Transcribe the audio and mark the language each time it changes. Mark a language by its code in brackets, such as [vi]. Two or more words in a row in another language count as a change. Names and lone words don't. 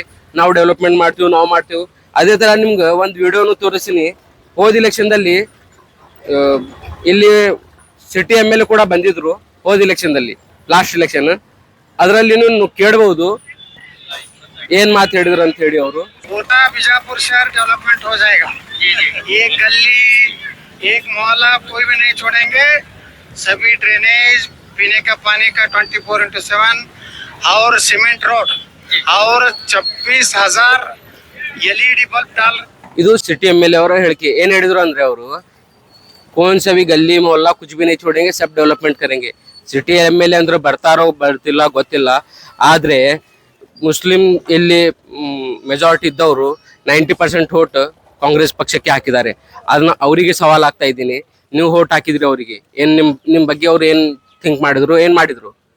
[kn] ನಾವು ಡೆವಲಪ್ಮೆಂಟ್ ಮಾಡ್ತೀವಿ, ನಾವು ಮಾಡ್ತೀವಿ. ಅದೇ ತರ ನಿಮ್ಗೆ ಒಂದು ವಿಡಿಯೋನು ತೋರಿಸ್ತೀನಿ. ಹೋದ ಇಲೆಕ್ಷನ್ದಲ್ಲಿ ಇಲ್ಲಿ ಸಿಟಿ MLA ಕೂಡ ಬಂದಿದ್ರು. ಹೋದ ಇಲೆಕ್ಷನ್ದಲ್ಲಿ, [en] last election, [kn] ಅದರಲ್ಲಿ ಕೇಳಬಹುದು ಏನ್ ಮಾತು ಹೇಳಿದ್ರು ಅಂತ ಹೇಳಿ ಅವರು. [hi] पूरा बीजापुर शहर डेवलपमेंट हो जाएगा। एक गली, एक मोहल्ला कोई भी नहीं छोड़ेंगे। सभी ड्रेनेज, पीने का पानी का 24/7 और सीमेंट रोड और 26,000 LED बल्ब डाल। [kn] ಇದು ಸಿಟಿ MLA ಅವರ ಹೇಳಿಕೆ. ಏನ್ ಹೇಳಿದ್ರು ಅಂದ್ರೆ ಅವರು [hi] कौन सा भी गली मोहल्ला कुछ भी नहीं छोड़ेंगे, सब डेवलपमेंट करेंगे. [kn] ಸಿಟಿ MLA ಅಂದ್ರೆ ಬರ್ತಾರೋ ಬರ್ತಿಲ್ಲ ಗೊತ್ತಿಲ್ಲ. ಆದ್ರೆ ಮುಸ್ಲಿಂ ಇಲ್ಲಿ ಮೆಜಾರಿಟಿ ಇದ್ದವರು 90% ವೋಟ್ ಕಾಂಗ್ರೆಸ್ ಪಕ್ಷಕ್ಕೆ ಹಾಕಿದ್ದಾರೆ. ಅದನ್ನ ಅವರಿಗೆ ಸವಾಲ್ ಆಗ್ತಾ ಇದ್ದೀನಿ. ನೀವು ವೋಟ್ ಹಾಕಿದ್ರಿ ಅವರಿಗೆ, ಏನ್ ನಿಮ್ ಬಗ್ಗೆ ಅವ್ರು ಏನ್ ಥಿಂಕ್ ಮಾಡಿದ್ರು, ಏನ್ ಮಾಡಿದ್ರು?